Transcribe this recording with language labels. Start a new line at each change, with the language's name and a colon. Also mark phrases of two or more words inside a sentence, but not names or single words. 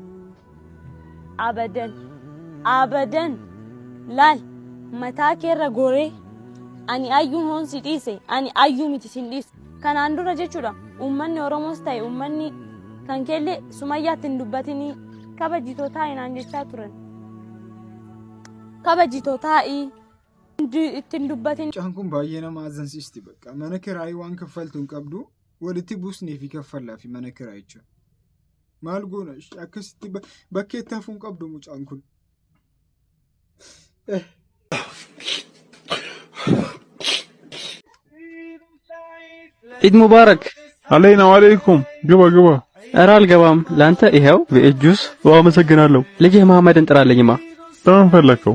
Oromo: abadan laal mataa keerra goree ani ayyuun hoon si dhiise ani ayyuu miti sin dhiisu kanaan dura jechuudha uummanni Oromoos ta'e uummanni kan keellee Sumayyaatti hin dubbatinii kabajitoo taa'ii naan jechaa turan kabajitoo taa'ii ittiin dubbatin. Mucaan kun baay'ee nama azzansiisti bakka mana kiraayii waan kaffaltu hin qabdu walitti buusnee fi kaffallaa fi mana kiraayii jechuudha. Maal goona akkasitti bakkeetti hafuun qabdu mucaan kun.
Arabic: عيد مبارك علينا وعليكم ግባ
Amharic: ኧረ አልገባም ላንተ ይሄው በእጁስ አመሰግናለሁ ልጅህ መሐመድን ጥራለኝማ ለምን ፈለከው